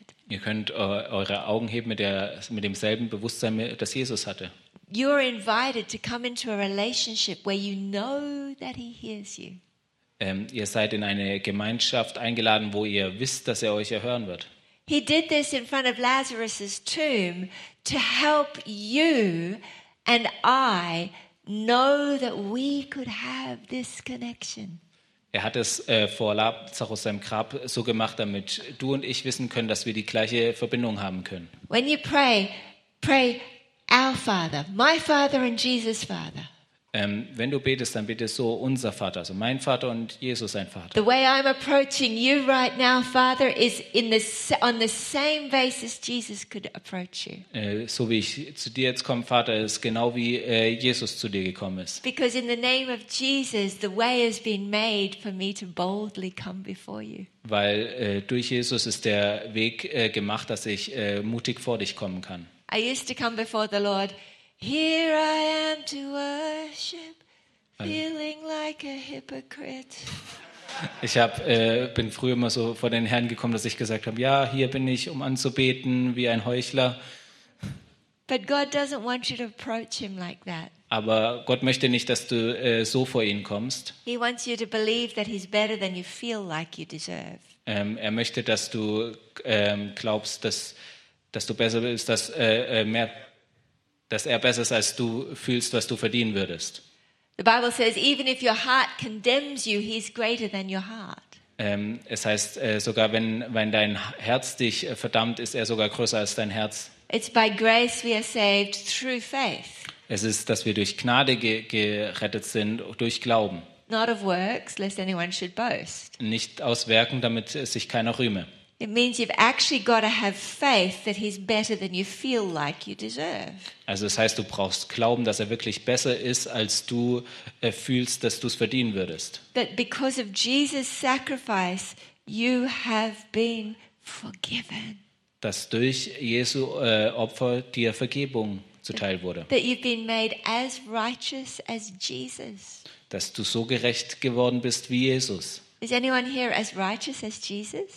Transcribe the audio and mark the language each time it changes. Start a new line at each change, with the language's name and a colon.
German: Ihr könnt eure Augen heben mit demselben Bewusstsein, das Jesus hatte.
English: You are invited to come into a relationship where you know that he hears you.
German: Ihr seid in eine Gemeinschaft eingeladen, wo ihr wisst, dass er euch erhören wird.
English: He did this in front of Lazarus's tomb to help you and I know that we could have this connection.
German: Er hat es vor Lazarus seinem Grab so gemacht, damit du und ich wissen können, dass wir die gleiche Verbindung haben können.
English: When you pray, pray our Father, my Father and Jesus' Father.
German: Wenn du betest, dann bitte so: unser Vater, also mein Vater und Jesus sein Vater.
English: The way I'm approaching you right now, Father, is in the on the same basis Jesus could approach you.
German: So wie ich zu dir jetzt komme, Vater, ist genau wie Jesus zu dir gekommen ist.
English: Because in the name of Jesus, the way has been made for me to boldly come before you.
German: Weil durch Jesus ist der Weg gemacht, dass ich mutig vor dich kommen kann.
English: I used to come before the Lord. Here I am to worship, feeling like a hypocrite.
German: Ich bin früher immer so vor den Herrn gekommen, dass ich gesagt habe, ja, hier bin ich, um anzubeten, wie ein Heuchler.
English: But God doesn't want you to approach him like that.
German: Aber Gott möchte nicht, dass du so vor ihn kommst.
English: He wants you to believe that he's better than you feel like you deserve.
German: Er möchte, dass du glaubst, dass du besser bist, dass mehr dass er besser ist, als du fühlst, was du verdienen würdest.
English: The Bible says, even if your heart condemns you, he's greater than your heart.
German: Es heißt, sogar wenn dein Herz dich verdammt, ist er sogar größer als dein Herz.
English: It's by grace we are saved through faith.
German: Es ist, dass wir durch Gnade gerettet sind, durch Glauben.
English: Not of works, lest anyone should boast.
German: Nicht aus Werken, damit sich keiner rühme.
English: It means you've actually got to have faith that he's better than you feel like you deserve.
German: Also das heißt, du brauchst Glauben, dass er wirklich besser ist, als du fühlst, dass du es verdienen würdest.
English: That because of Jesus' sacrifice, you have been forgiven.
German: Dass durch Jesu Opfer dir Vergebung zuteil wurde.
English: That you've been made as righteous as Jesus.
German: Dass du so gerecht geworden bist wie Jesus.
English: Is anyone here as righteous as Jesus?